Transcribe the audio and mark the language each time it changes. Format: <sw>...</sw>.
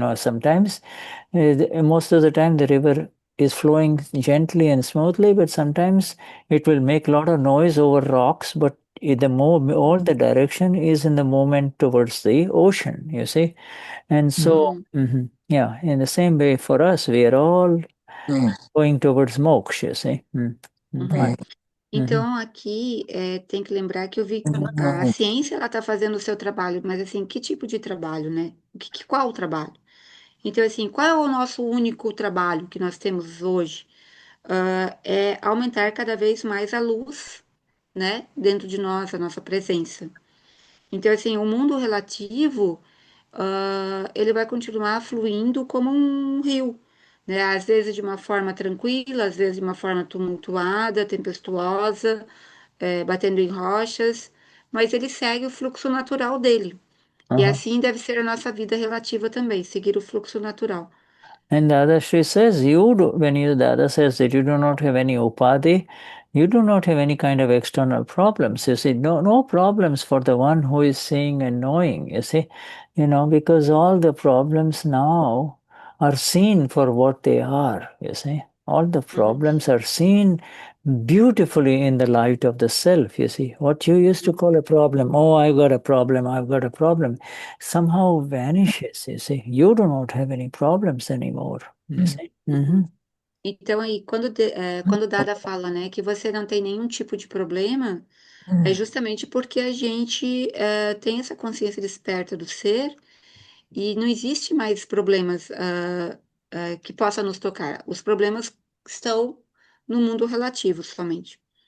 <en>Sometimes, most of the time, the river is flowing gently and smoothly, but sometimes it will make a lot of noise over rocks. But all the direction is in the movement towards the ocean, you see. And so, yeah, in the same way for us, we are all going towards moksha, you see. Uhum.</en> <pt>Então, aqui tem que lembrar que a ciência ela está fazendo o seu trabalho, mas assim, que tipo de trabalho, né? Qual o trabalho? Então, assim, qual é o nosso único trabalho que nós temos hoje? É aumentar cada vez mais a luz, né, dentro de nós, a nossa presença. Então, assim, o mundo relativo, ele vai continuar fluindo como um rio, né? Às vezes de uma forma tranquila, às vezes de uma forma tumultuada, tempestuosa, batendo em rochas, mas ele segue o fluxo natural dele. E Uh-huh. assim deve ser a nossa vida relativa também, seguir o fluxo natural.</pt> <en>And the other Sri says, the other says that you do not have any upadhi, you do not have any kind of external problems. You see, no problems for the one who is seeing and knowing, you see, because all the problems now are seen for what they are, you see. All the Uhum, problems are seen beautifully in the light of the self, you see. What you used to call a problem, oh, I've got a problem, somehow vanishes, you see. You do not have any problems anymore, you see. uhum.</en> <pt>Então, aí, quando Dada fala, né, que você não tem nenhum tipo de problema, é justamente porque a gente tem essa consciência desperta do ser e não existe mais problemas que possa nos tocar. Os problemas estão no mundo relativo somente.</pt>